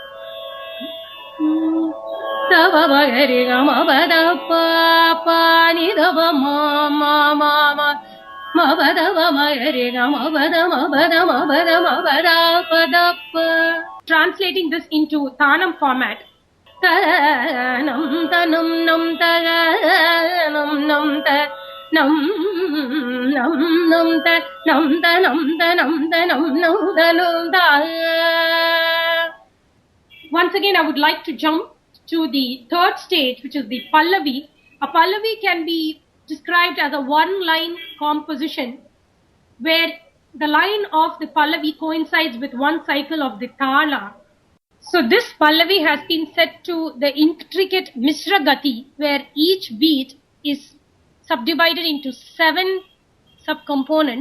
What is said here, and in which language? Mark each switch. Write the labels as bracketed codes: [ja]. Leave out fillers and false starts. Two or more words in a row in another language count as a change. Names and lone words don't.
[en] Translating this into Tanam format. Tanam tanam nam tanam nam nam nam nam ta nam ta nam ta nam ta nam nam ta nam ta. Once again, I would like to jump to the third stage, which is the Pallavi. A Pallavi can be described as a one-line composition where the line of the Pallavi coincides with one cycle of the Tala. So this Pallavi has been set to the intricate Mishra Gati, where each beat is subdivided into 7 subcomponents.